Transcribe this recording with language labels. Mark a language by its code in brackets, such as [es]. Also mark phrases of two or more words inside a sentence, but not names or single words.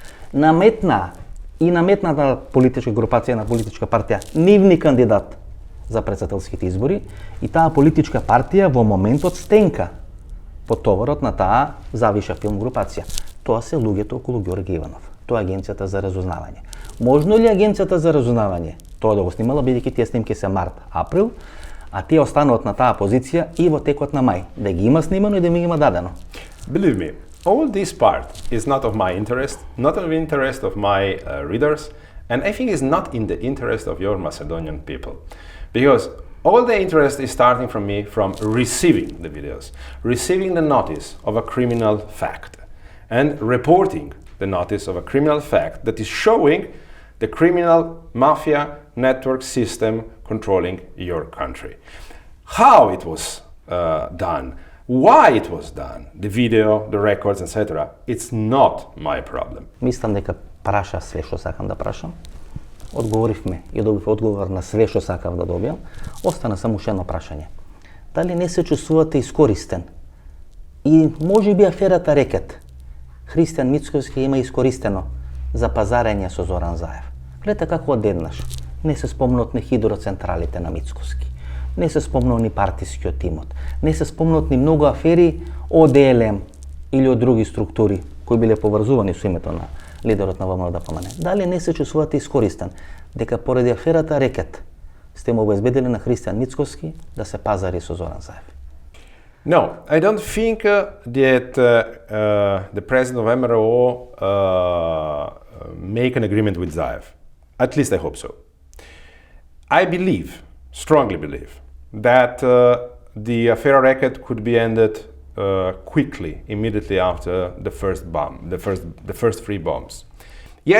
[mk] Наметната политичка групација на политичка партија нивни кандидат за председателските избори и таа политичка партија во моментот стенка под товарот на таа Завиша филм групација. Тоа се луѓето околу Георги Иванов. Тоа е Агенцијата за разузнавање. Можно ли Агенцијата за разузнавање тоа да го снимала, бидејќи тие снимки се март, април, а тие остануваат на таа позиција и во текот на мај, да ги има снимано и да ми ги има дадено? [en] Believe me, all this part is not of my interest, not of the interest of my readers, and I think it's not in the interest of your Macedonian people. Because all the interest is starting from me from receiving the videos, receiving the notice of a criminal fact, and reporting the notice of a criminal fact that is showing the criminal mafia network system controlling your country. How it was done, why it was done, the video, the records, etc., it's not my problem. [mk] Мислам дека праша све што сакам да прашам. Одговоривме и добив одговор на све што сакав да добијам. Остана само уште едно прашање. Дали не се чувствувате искористен? И можеби аферата Рекет Христијан Мицкоски има искористено за пазарење со Зоран Заев. Гледате како одеднаш не се спомнат ни хидроцентралите на Мицкоски, не се спомнал ни партискиот тимот, не се спомнат ни многу афери од ЕЛМ или од други структури кои биле поврзувани со името на лидерот на ВМРО-ДПМН. Дали не се чувствувате искористен дека поради аферата Рекет сте му обезбедили на Христијан Мицкоски да се пазари со Зоран Заев? [en] No, I don't think that the president of MRO make an agreement with Zaev. At least I hope so. I believe, strongly believe, that the affair Reket could be ended quickly, immediately after the first bomb, the first three bombs.